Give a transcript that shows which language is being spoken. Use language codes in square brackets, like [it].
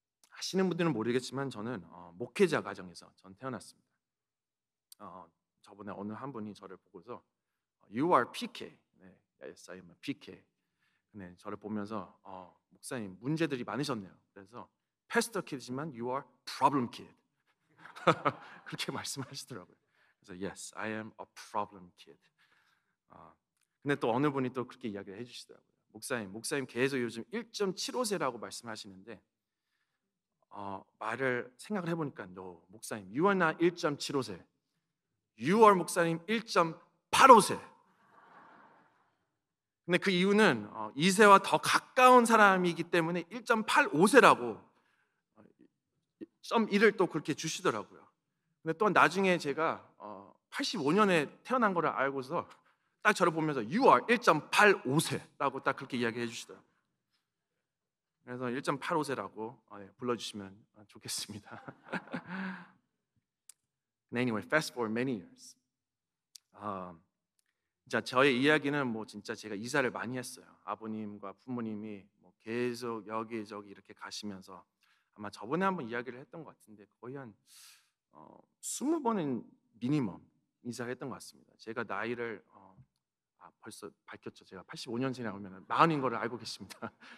[ko] 아시는 분들은 모르겠지만 저는 목회자 가정에서 전 태어났습니다. 저번에 어느 한 분이 저를 보고서 [en] You are PK. [ko] 네, [en] yes, I am a PK. [ko] 네, 저를 보면서 목사님 문제들이 많으셨네요. 그래서 패스터 키드지만 [en] You are problem kid. [ko] 그렇게 말씀하시더라고요. 그래서 [en] Yes, I am a problem kid. [ko] 근데 또 어느 분이 또 그렇게 이야기를 해주시더라고요. 목사님 계속 요즘 1.75세라고 말씀하시는데 말을 생각을 해보니까 [en] No, [ko] 목사님, [en] You are not [ko] 1.75세. [en] You are [ko] 목사님 1.85세. 근데 그 이유는 2세와 더 가까운 사람이기 때문에 1.85세라고 점 1을 또 그렇게 주시더라고요. 근데 또 나중에 제가 85년에 태어난 거를 알고서 딱 저를 보면서 [en] You are [ko] 1.85세라고 딱 그렇게 이야기해 주시더라고요. 그래서 1.85세라고 불러주시면 좋겠습니다. [en] Anyway, fast forward many years. [ko] 자, 저의 이야기는 진짜 제가 이사를 많이 했어요. 아버님과 부모님이 계속 여기저기 이렇게 가시면서 아마 저번에 한번 이야기를 했던 것 같은데 거의 한 20번은 미니멈 이사를 했던 것 같습니다. 제가 나이를 벌써 밝혔죠. 제가 85년생이라고 하면 40인 거를 알고 계십니다.